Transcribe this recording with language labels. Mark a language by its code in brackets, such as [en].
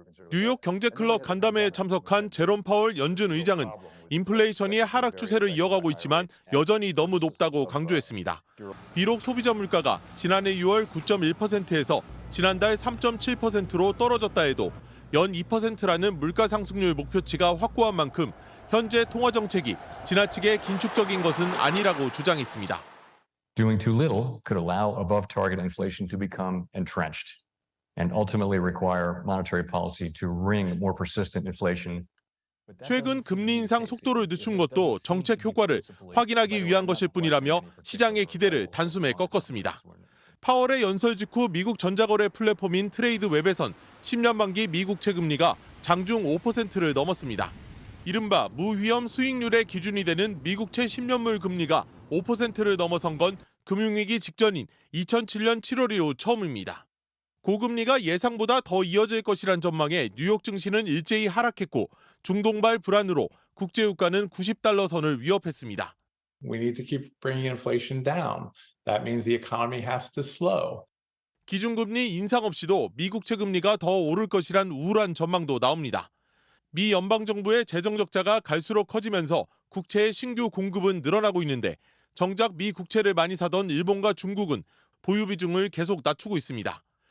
[ko] 뉴욕 경제클럽 간담회에 참석한 제롬 파월 연준 의장은 인플레이션이 하락 추세를 이어가고 있지만 여전히 너무 높다고 강조했습니다. 비록 소비자 물가가 지난해 6월 9.1%에서 지난달 3.7%로 떨어졌다 해도 연 2%라는 물가 상승률 목표치가 확고한 만큼 현재 통화 정책이 지나치게 긴축적인 것은 아니라고 주장했습니다. [en] Doing too little could allow above target inflation to become entrenched and ultimately require monetary policy to wring more persistent inflation. [ko] 최근 금리 인상 속도를 늦춘 것도 정책 효과를 확인하기 위한 것일 뿐이라며 시장의 기대를 단숨에 꺾었습니다. 파월의 연설 직후 미국 전자거래 플랫폼인 트레이드웹에선 10년 만기 미국 채금리가 장중 5%를 넘었습니다. 이른바 무위험 수익률의 기준이 되는 미국채 10년물 금리가 5%를 넘어선 건 금융위기 직전인 2007년 7월 이후 처음입니다. 고금리가 예상보다 더 이어질 것이란 전망에 뉴욕 증시는 일제히 하락했고 중동발 불안으로 국제유가는 90달러 선을 위협했습니다. [en] We need to keep bringing inflation down. That means the economy has to slow. [ko] 기준금리 인상 없이도 미국 채금리가 더 오를 것이란 우울한 전망도 나옵니다. 미 연방정부의 재정 적자가 갈수록 커지면서 국채의 신규 공급은 늘어나고 있는데 정작 미 국채를 많이 사던 일본과 중국은 보유 비중을 계속 낮추고 있습니다.